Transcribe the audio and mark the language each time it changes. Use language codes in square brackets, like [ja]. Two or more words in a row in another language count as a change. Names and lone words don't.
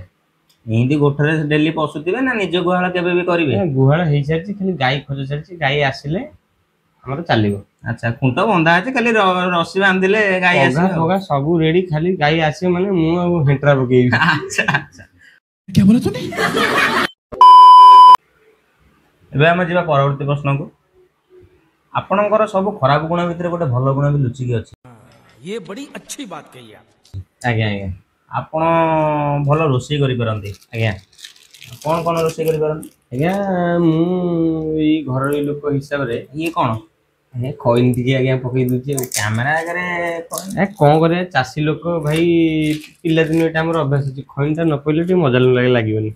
[or] ଏମିତି ଗୋଠରେ ଡେଲି ପଶୁଥିବେ ନା ନିଜ ଗୁହାଳ କେବେ ବି କରିବେ? ଗୁହାଳ ହେଇସାରିଛି, ଖାଲି ଗାଈ ଖୋଜା ଚାଲିଛି, ଗାଈ ଆସିଲେ ଆମର ଚାଲିବ। ଆଚ୍ଛା, ଖୁଣ୍ଟ ବନ୍ଧା ଅଛି, ଖାଲି ରସି ବାନ୍ଧିଲେ ଗାଈ ଆସିବେ ଆଉ। ପଘା ସବୁ ରେଡି, ଖାଲି ଗାଈ ଆସିବ ମାନେ ମୁଁ ଆଉ ହେଣ୍ଟ୍ରା ପକେଇବି। ଆଚ୍ଛା ଆଚ୍ଛା। [hi] क्या बोला तूने? [or] ଏବେ ଆମେ ଯିବା ପରବର୍ତ୍ତୀ ପ୍ରଶ୍ନକୁ। ଆପଣଙ୍କର ସବୁ ଖରାପ ଗୁଣ ଭିତରେ ଗୋଟେ ଭଲ ଗୁଣ ବି ଲୁଚିକି ଅଛି। [hi] ये बड़ी अच्छी बात कही आप। [or] ଆଜ୍ଞା ଆଜ୍ଞା। ଆପଣ ଭଲ ରୋଷେଇ କରିପାରନ୍ତି। ଆଜ୍ଞା କଣ କଣ ରୋଷେଇ କରିପାରନ୍ତି? ଆଜ୍ଞା ମୁଁ ଏଇ ଘରୋଇ ଲୋକ ହିସାବରେ ଇଏ କଣ? ଆଜ୍ଞା ଖଇନି ଟିକେ ଆଜ୍ଞା ପକେଇ ଦଉଛି ଆଉ। କ୍ୟାମେରା ଆଗରେ କଣ କରିବା, ଚାଷୀ ଲୋକ ଭାଇ, ପିଲାଦିନ ଏଇଟା ଆମର ଅଭ୍ୟାସ ଅଛି, ଖଇନିଟା ନ ପଇଲେ ଟିକେ ମଜା ଲାଗିବନି।